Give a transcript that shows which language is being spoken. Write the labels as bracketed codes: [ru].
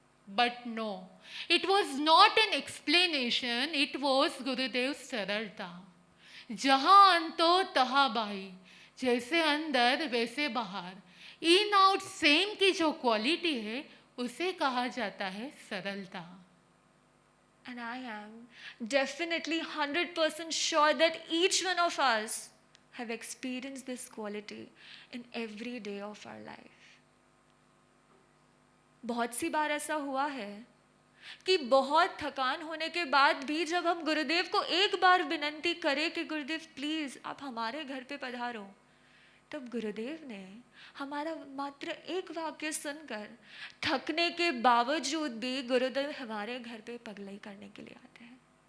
[en] But no, it was not an explanation, it was Gurudev सरलता। [hi] जहाँ अंतो तहाँ बाई, जैसे अंदर वैसे बाहर, इन आउट सेम की जो क्वालिटी है उसे कहा जाता है सरलता। [en] And I am definitely 100% sure that each one of us have experienced this quality in every day of our life. [hi] बहुत सी बार ऐसा हुआ है कि बहुत थकान होने के बाद भी जब हम गुरुदेव को एक बार विनंती करें कि गुरुदेव प्लीज़ आप हमारे घर पे पधारो, तब गुरुदेव ने हमारा मात्र एक वाक्य सुनकर थकने के बावजूद भी गुरुदेव हमारे घर पे पगलई करने के लिए आते हैं।